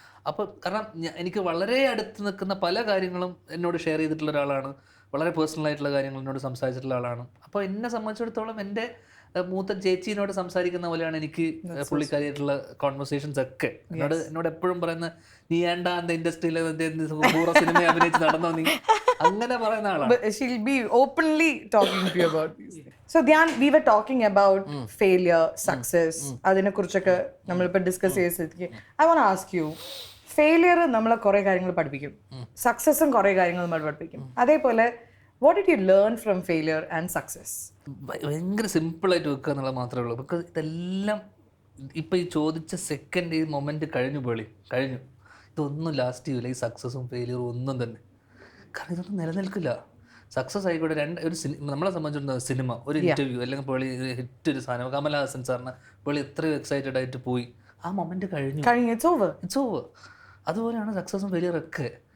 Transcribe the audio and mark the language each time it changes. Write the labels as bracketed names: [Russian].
[Malayalam] അപ്പോൾ കാരണം എനിക്ക് വളരെ അടുത്ത് നിൽക്കുന്ന പല കാര്യങ്ങളും എന്നോട് ഷെയർ ചെയ്തിട്ടുള്ള ഒരാളാണ്, വളരെ പേഴ്സണൽ ആയിട്ടുള്ള കാര്യങ്ങൾ എന്നോട് സംസാരിച്ചിട്ടുള്ള ആളാണ്. അപ്പോൾ എന്നെ സംബന്ധിച്ചിടത്തോളം എൻ്റെ മൂത്ത ചേച്ചീനോട് സംസാരിക്കുന്ന പോലെയാണ് എനിക്ക് പുള്ളിക്കാരിയായിട്ടുള്ള കോൺവെർസേഷൻസ് ഒക്കെ. എന്നോട് എപ്പോഴും പറയുന്ന നീ ഏണ്ടാ എന്താ ഇൻഡസ്ട്രിയിൽ സിനിമ അഭിനയിച്ച് നടന്നോ നീ, അങ്ങനെ പറയുന്ന ആളാണ്. [English] She'll be openly talking to you about this. So Dhyan, we were talking about failure, success. [Malayalam] അതിനെ കുറിച്ചൊക്കെ നമ്മളിപ്പോൾ ഡിസ്കസ് ചെയ്തിരിക്കും. [English] I want to ask you, [Malayalam] failure നമ്മളെ കുറേ കാര്യങ്ങൾ പഠിപ്പിക്കും, സക്സസും കുറേ കാര്യങ്ങൾ നമ്മൾ പഠിപ്പിക്കും. അതേപോലെ [English] what did you learn from failure and success? [Malayalam] ഭയങ്കര സിമ്പിളായിട്ട് വെക്കുക എന്നുള്ളത് മാത്രമേ ഉള്ളൂ. ബിക്കോസ് ഇതെല്ലാം ഇപ്പം ഈ ചോദിച്ച സെക്കൻഡ് ഈ മൊമെൻറ്റ് കഴിഞ്ഞു. ഇതൊന്നും ലാസ്റ്റ് ചെയ്യില്ല, ഈ സക്സസും ഫെയിലിയറും ഒന്നും തന്നെ. കാരണം ഇതൊന്നും നിലനിൽക്കില്ല. സക്സസ് ആയിക്കോട്ടെ, ഒരു നമ്മളെ സംബന്ധിച്ചിടത്തോളം സിനിമ, ഒരു ഇൻ്റർവ്യൂ അല്ലെങ്കിൽ പുള്ളി ഹിറ്റ് ഒരു സാധനം, കമൽഹാസൻ സാറിന് പുള്ളി എത്രയും എക്സൈറ്റഡ് ആയിട്ട് പോയി, ആ മൊമെൻറ്റ് കഴിഞ്ഞു, [English] It's over. [Malayalam] അതുപോലെയാണ് സക്സസും ഫെയിലിയറൊക്കെ.